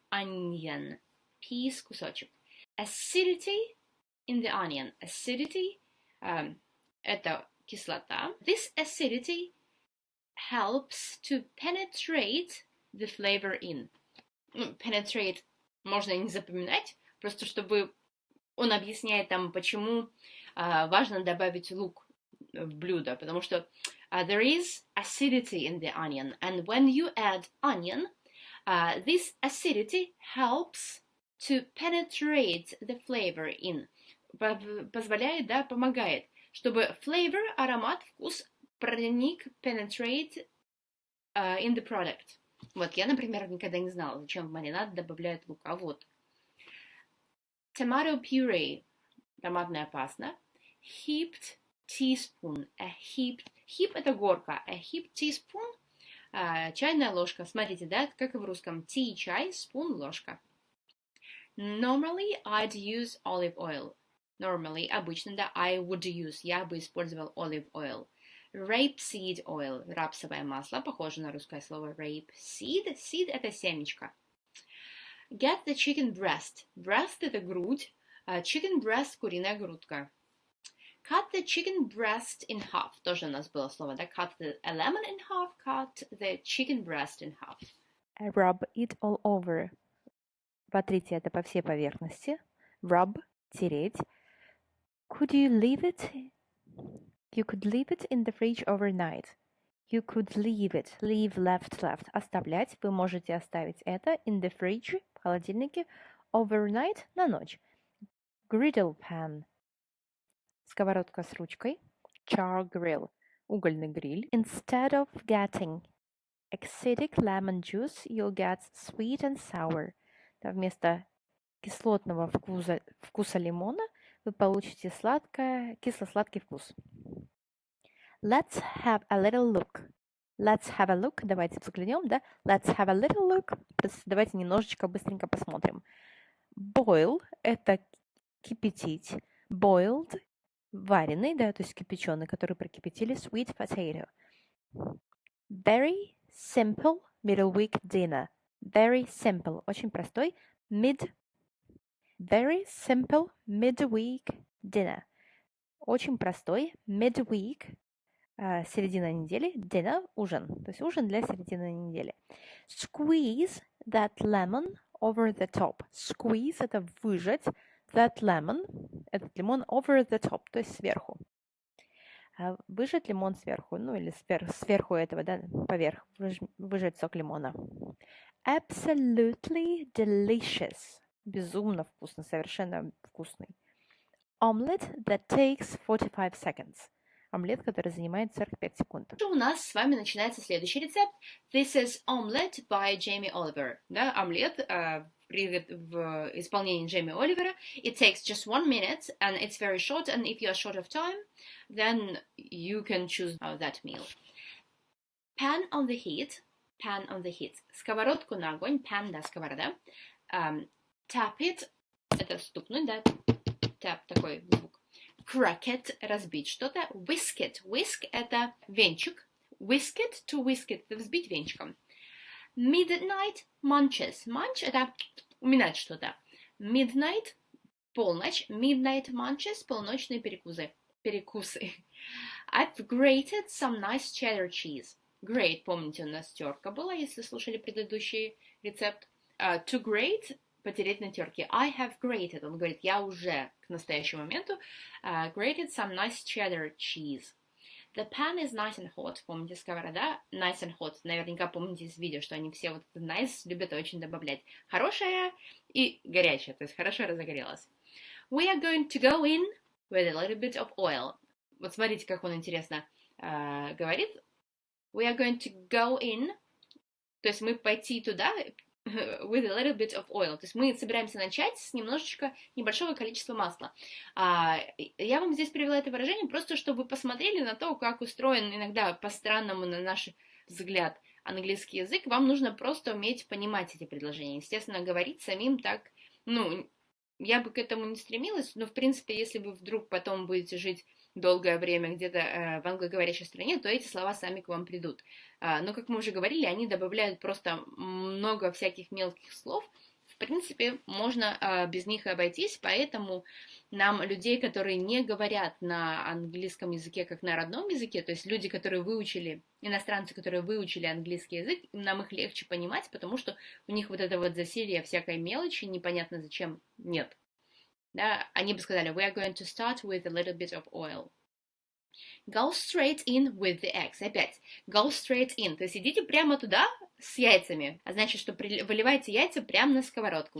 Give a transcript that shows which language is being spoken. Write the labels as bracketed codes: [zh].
[en] Onion. Piece, [ru] кусочек. [en] Acidity in the onion. [ru] Acidity это кислота. [en] This acidity helps to penetrate the flavor in. Penetrate [ru] можно не запоминать, просто чтобы он объясняет там, почему важно добавить лук в блюдо, потому что [en] there is acidity in the onion, and when you add onion, this acidity helps to penetrate the flavor in. [ru] Позволяет, да, помогает, чтобы flavor, аромат, вкус проник, [en] penetrate in the product. [ru] Вот, я, например, никогда не знала, зачем в маринад добавляют лук. А вот. [en] Tomato puree. [ru] Томатная паста. [en] Heaped teaspoon. [ru] Heap это горка. [en] A heaped teaspoon. [ru] Чайная ложка. Смотрите, да, как и в русском. Tea – чай, spoon – ложка. [en] Normally, I'd use olive oil. Normally, [ru] обычно, да, [en] I would use. [ru] Я бы использовал [en] olive oil. Rapeseed oil, [ru] рапсовое масло, похоже на русское слово rapeseed. Seed – это семечко. [en] Get the chicken breast. [ru] Breast – это грудь. [en] Chicken breast [ru] – куриная грудка. [en] Cut the chicken breast in half. [ru] Тоже у нас было слово, да? [en] Cut a lemon in half. Cut the chicken breast in half. Rub it all over. [ru] Потрите это по всей поверхности. [en] Rub – [ru] тереть. [en] Could you leave it? You could leave it in the fridge overnight. You could leave it. Leave, left. [ru] Оставлять. Вы можете оставить это [en] in the fridge, [ru] в холодильнике, overnight, на ночь. [en] Griddle pan. [ru] Сковородка с ручкой. [en] Char grill. [ru] Угольный гриль. [en] Instead of getting acidic lemon juice, you'll get sweet and sour. [ru] Вместо кислотного вкуса лимона вы получите кисло-сладкий вкус. [en] Let's have a little look. Let's have a look. [ru] Давайте взглянем, да? [en] Let's have a little look. [ru] Давайте немножечко быстренько посмотрим. Boil – это кипятить. Boiled – вареный, да, то есть кипяченый, который прокипятили. [en] Sweet potato. Very simple middle week dinner. Very simple. [ru] Очень простой. [en] Very simple midweek dinner. [ru] Очень простой midweek, середина недели, dinner, ужин. То есть ужин для середины недели. [en] Squeeze that lemon over the top. [ru] Squeeze – это выжать. [en] That lemon [ru] – этот лимон [en] over the top, [ru] то есть сверху. Выжать лимон сверху, ну или сверху этого, да, поверх, выжать сок лимона. [en] Absolutely delicious. [ru] Безумно вкусно, совершенно вкусный. [en] Omelette that takes 45 seconds. [ru] Омлет, который занимает 45 секунд. У нас с вами начинается следующий рецепт. [en] This is omelette by Jamie Oliver. [ru] Да, омлет в исполнении Джейми Оливера. [en] It takes just 1 minute and it's very short. And if you are short of time, then you can choose that meal. Pan on the heat. Pan on the heat. [ru] Сковородку на огонь. Pan, да, сковорода. [en] Tap it. [ru] Это стукнуть, да. Tap, такой звук. [en] Crack it, [ru] разбить что-то. [en] Whisk it. [ru] Whisk – это венчик. [en] Whisk it, to whisk it [ru] – это взбить венчиком. [en] Midnight munches. [ru] Munch – это уминать что-то. Midnight – полночь. [en] Midnight munches [ru] – полночные перекусы. [en] I've grated some nice cheddar cheese. [ru] Grate, помните, у нас терка была, если слушали предыдущий рецепт. [en] To grate [ru] – потереть на терке. [en] I have grated. [ru] Он говорит, я уже к настоящему моменту [en] grated some nice cheddar cheese. The pan is nice and hot. [ru] Помните, сковорода [en] nice and hot. [ru] Наверняка помните из видео, что они все вот это nice любят очень добавлять. Хорошая и горячая, то есть хорошо разогрелась. [en] We are going to go in with a little bit of oil. [ru] Вот смотрите, как он интересно говорит. [en] We are going to go in. [ru] То есть мы пойти туда [en] with a little bit of oil. [ru] То есть мы собираемся начать с небольшого количества масла. Я вам здесь привела это выражение просто, чтобы вы посмотрели на то, как устроен иногда по-странному, на наш взгляд, английский язык. Вам нужно просто уметь понимать эти предложения. Естественно, говорить самим так, я бы к этому не стремилась, но, в принципе, если вы вдруг потом будете жить долгое время где-то в англоговорящей стране, то эти слова сами к вам придут. Но, как мы уже говорили, они добавляют просто много всяких мелких слов. В принципе, можно без них обойтись, поэтому нам, людей, которые не говорят на английском языке как на родном языке, то есть люди, которые выучили, иностранцы, которые выучили английский язык, нам их легче понимать, потому что у них вот это вот засилье всякой мелочи, непонятно зачем, нет. Да, они бы сказали, [en] we are going to start with a little bit of oil. Go straight in with the eggs. [ru] Опять, [en] go straight in. [ru] То есть идите прямо туда с яйцами. А значит, что выливайте яйца прямо на сковородку.